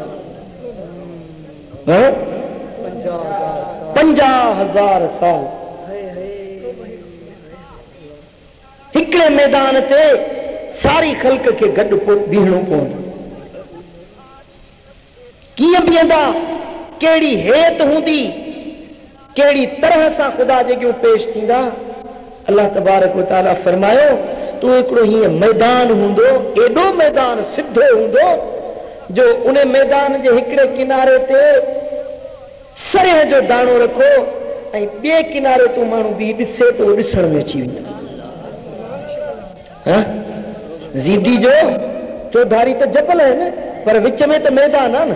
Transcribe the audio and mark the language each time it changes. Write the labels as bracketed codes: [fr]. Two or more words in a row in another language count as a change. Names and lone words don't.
[sd] 50,000 साल हिकिड़े मैदान ते सारी ख़ल्क़ खे गॾु बीहणो पवंदो। कीअं बीहंदा, कहिड़ी हेत हूंदी, कहिड़ी तरह सां ख़ुदा जे अॻियां पेश थींदा। [ar] الله تبارك وتعالى [sd] फरमायो तूं हिकिड़ो हीअं मैदान हूंदो, एॾो मैदान सिधो हूंदो जो उन मैदान जे हिकिड़े किनारे ते सरेह जो दाणो रखो ऐं ॿिए किनारे तूं माण्हू बि ॾिसे त उहो ॾिसण में अची वेंदो। ज़ीदी जो चौधारी त जबल आहिनि, पर विच में त मैदान आहे न।